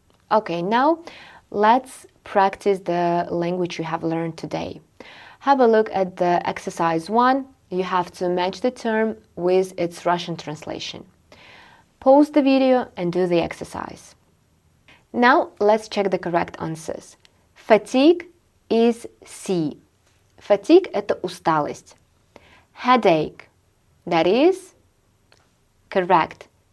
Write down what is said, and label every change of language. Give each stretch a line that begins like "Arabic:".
English: Okay, now let's practice the language you have learned today. Have a look at the exercise 1 you have to match the term with its Russian translation. Pause the video and do the exercise. Now let's check the correct answers. Fatigue is C.
Russian: Fatigue – это усталость.
English: Headache – that is correct.